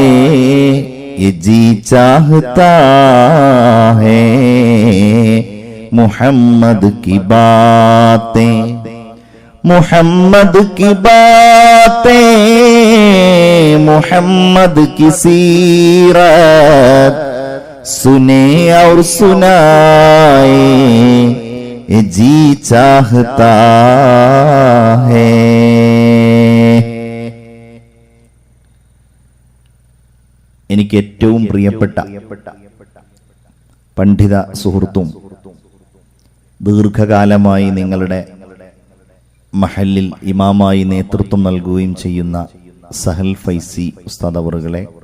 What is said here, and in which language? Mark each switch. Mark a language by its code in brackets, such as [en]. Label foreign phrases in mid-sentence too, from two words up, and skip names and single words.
[hi] ये जी चाहता है मुहम्मद की बातें मुहम्मद की बातें मुहम्मद की सीरत सुने और सुनाए जी चाहता है। [ml] എനിക്ക് ഏറ്റവും പ്രിയപ്പെട്ട പണ്ഡിത സുഹൃത്തും ദീർഘകാലമായി നിങ്ങളുടെ മഹല്ലിൽ ഇമാമായി നേതൃത്വം നൽകുകയും ചെയ്യുന്ന സഹൽ ഫൈസി ഉസ്താദ് അവറുകളെ,